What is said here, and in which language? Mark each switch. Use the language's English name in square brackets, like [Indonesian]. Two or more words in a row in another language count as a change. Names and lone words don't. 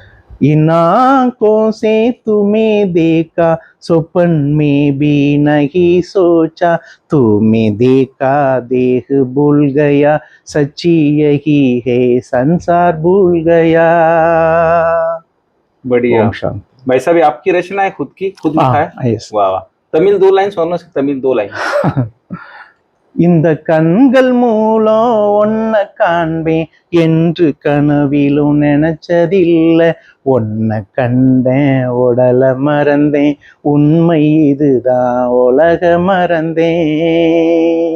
[Hindi] इन आंखों से तुम्हें देखा, स्वप्न में भी नहीं सोचा, तुम्हें देखा देह भूल गया, सच्ची यही है संसार भूल गया। बढ़िया। ओम शांति। भाई साहब, ये आपकी रचना है, खुद की, खुद लिखा है? [English] yes. [Hindi] वाह वाह। तमिल 2 लाइन सुनो, तमिल 2 लाइन। [Tamil] இந்த கண்கள் மூலம் ஒன்ன காண்பேன் என்று கனவிலும் நினைச்சதில்லை, ஒன்ன கண்டேன் உடல மறந்தேன், உண்மை இதுதான் உலக மறந்தேன்।